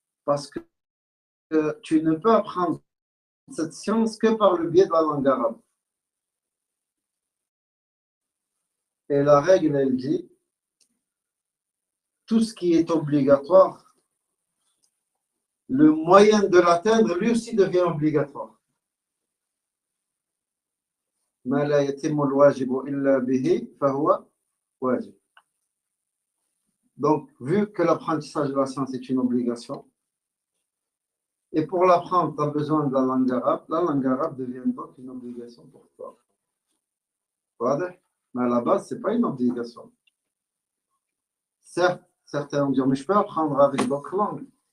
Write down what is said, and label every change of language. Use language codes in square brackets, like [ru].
[fr] Parce que tu ne peux apprendre cette science que par le biais de la langue arabe. Et la règle, elle dit, tout ce qui est obligatoire, le moyen de l'atteindre, lui aussi devient obligatoire. [ar] ما لا يتم الواجب إلا به فهو واجب. [fr] Donc, vu que l'apprentissage de la science est une obligation, et pour l'apprendre, tu as besoin de la langue arabe devient donc une obligation pour toi. Voilà. Mais à la base, ce n'est pas une obligation. Certes, certains vont dire, mais je peux apprendre avec d'autres langues.